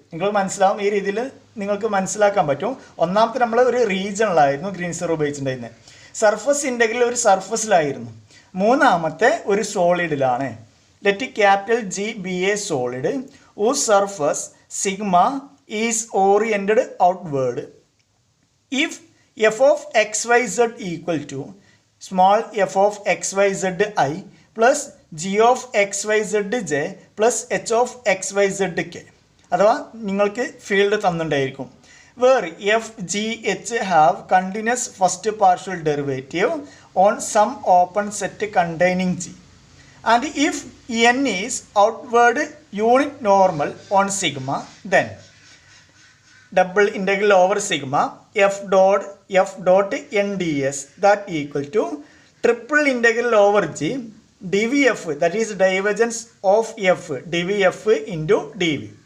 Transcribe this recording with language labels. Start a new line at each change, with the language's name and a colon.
Malayalam: നിങ്ങൾ മനസ്സിലാവും, ഈ രീതിയിൽ നിങ്ങൾക്ക് മനസ്സിലാക്കാൻ പറ്റും. ഒന്നാമത്തെ നമ്മൾ ഒരു റീജിയണിലായിരുന്നു ഗ്രീൻസ് തിയറി ഉപയോഗിച്ചിട്ടുണ്ടായിരുന്നത്. സർഫസ് ഇൻ്റഗ്രൽ ഒരു സർഫസിലായിരുന്നു. മൂന്നാമത്തെ ഒരു സോളിഡിലാണ്.
English: Let capital G be a solid whose surface sigma is oriented outward. If f of xyz equal to small f of xyz I plus g of xyzj plus h of xyzk,
Malayalam: അഥവാ നിങ്ങൾക്ക് field തന്നിട്ടുണ്ടായിരിക്കും.
English: Where F G H have continuous first partial derivative on some open set containing G and if N is outward unit normal on sigma, then double integral over sigma F dot N D S that equal to triple integral over G dvf, that is divergence of f, dvf into dv.